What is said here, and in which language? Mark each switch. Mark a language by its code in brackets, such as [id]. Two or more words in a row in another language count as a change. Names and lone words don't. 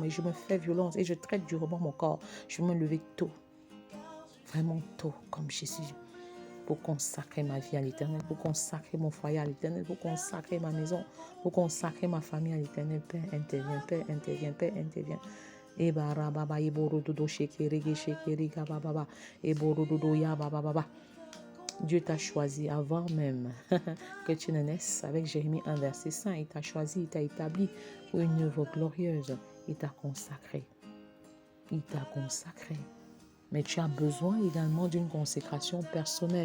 [fr] Et je me fais violence et je traite durement mon corps. Je vais me lever tôt, vraiment tôt, comme Jésus, pour consacrer ma vie à l'Éternel, pour consacrer mon foyer à l'Éternel, pour consacrer ma maison, pour consacrer ma famille à l'Éternel. Père, interviens, Père, interviens, Père, interviens. Et barababa, et borododo, shekeri, shekeri, gababa, et borododo, ya bababa. Dieu t'a choisi avant même que tu ne naisses. Avec Jérémie 1, verset 5, il t'a choisi, il t'a établi pour une œuvre glorieuse. Il t'a consacré. Il t'a consacré. Mais tu as besoin également d'une consécration personnelle.